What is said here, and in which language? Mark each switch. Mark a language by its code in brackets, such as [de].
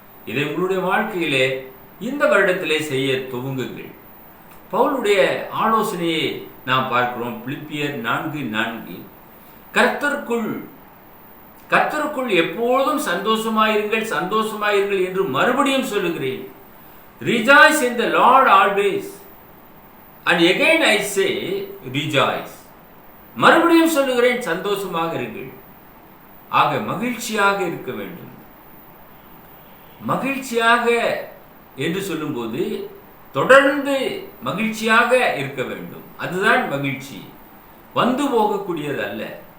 [ta] இதை உங்களுடைய வாழ்க்கையிலே இந்த வருடத்திலே செய்ய துவங்குங்கள். பவுலுடைய ஆலோசனையை நாம் பார்க்கிறோம். பிலிப்பியர் 4:4, கர்த்தருக்குள் எப்போதும் சந்தோஷமாயிருங்கள் சந்தோஷமாயிருங்கள் என்று மறுபடியும் சொல்லுகிறேன். [en] Rejoice in the Lord always. And again I say rejoice. [ta] மறுபடியும் சொல்லுகிறேன், சந்தோஷமாக இருங்கள். ஆக மகிழ்ச்சியாக இருக்க வேண்டும். மகிழ்ச்சியாக என்று சொல்லும்போது தொடர்ந்து மகிழ்ச்சியாக இருக்க வேண்டும். அதுதான் மகிழ்ச்சி. வந்து போகக்கூடியது அல்ல.